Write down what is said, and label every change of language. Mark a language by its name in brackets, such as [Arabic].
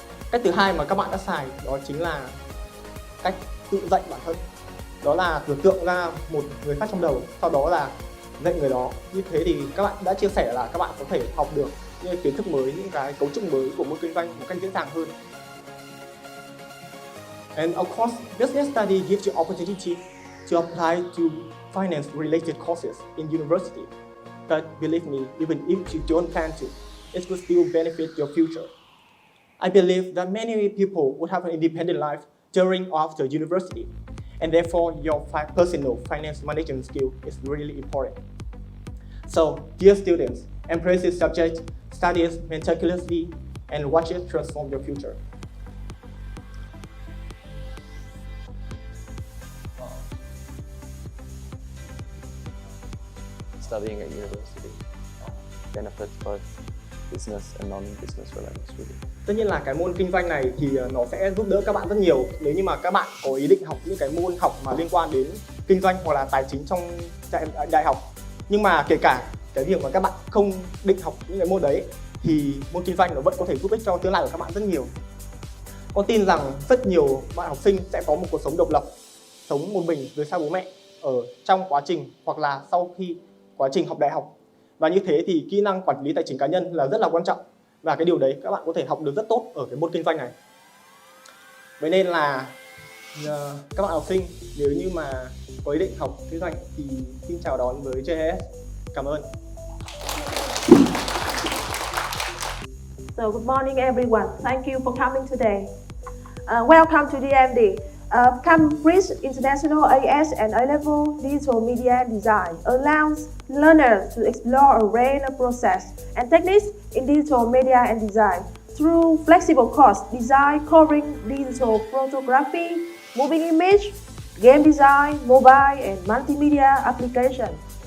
[Vietnamese] Cách thứ hai mà các bạn đã xài đó chính là cách tự dạy bản thân. Đó là tưởng tượng ra một người khác trong đầu, sau đó là dạy người đó. Như thế thì các bạn đã chia sẻ là các bạn có thể học được những kiến thức mới, những cái cấu trúc mới của môn kinh doanh một cách dễ dàng hơn. [English] And of course, business study gives you opportunity to apply to finance-related courses in university. But believe me, even if you don't plan to, it will still benefit your future. I believe that many people would have an independent life during or after university, and therefore your personal finance management skill is really important. So, dear students, embrace this subject, study it meticulously, and watch it transform your future. Studying at university benefits both business and non-business related students. [Vietnamese] Tất nhiên là cái môn kinh doanh này thì nó sẽ giúp đỡ các bạn rất nhiều nếu như mà các bạn có ý định học những cái môn học mà liên quan đến kinh doanh hoặc là tài chính trong đại học. Nhưng mà kể cả cái việc mà các bạn không định học những cái môn đấy thì môn kinh doanh nó vẫn có thể giúp ích cho tương lai của các bạn rất nhiều. Con tin rằng rất nhiều bạn học sinh sẽ có một cuộc sống độc lập, sống một mình rời xa bố mẹ ở trong quá trình hoặc là sau khi quá trình học đại học. Và như thế thì kỹ năng quản lý tài chính cá nhân là rất là quan trọng, và cái điều đấy các bạn có thể học được rất tốt ở cái môn kinh doanh này. Vậy nên là các bạn học sinh nếu như mà có ý định học kinh doanh thì xin chào đón với JIS. Cảm ơn. [English] So good morning everyone. Thank you for coming today. Welcome to DMD. Cambridge International JIS and A-Level Digital Media and Design allows learners to explore a range of processes and techniques in digital media and design through flexible course design covering digital photography, moving image, game design, mobile and multimedia application.